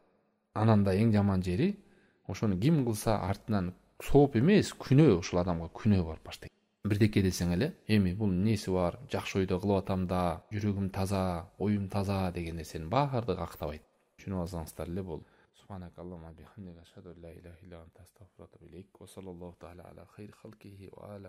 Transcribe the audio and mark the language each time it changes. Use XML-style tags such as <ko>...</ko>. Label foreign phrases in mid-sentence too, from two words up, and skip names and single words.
<ky>Анан да эң жаман жери, ошону ким кылса артынан сооп эмес, күнөө, ошол адамга күнөө барып баштайт. Бирдеке десең эле, эми бул эмнеси бар, жакшы ойдо кылып атам да, жүрөгүм таза, оюм таза деген нерсенин баардыгы актабайт. Түшүнүп алсаңыздар эле болду.</ky> <ar>سبحانك اللهم بحمدك أشهد أن لا إله إلا أنت أستغفرك وأتوب إليك. وصلى الله تعالى على خير خلقه وعلى</ar>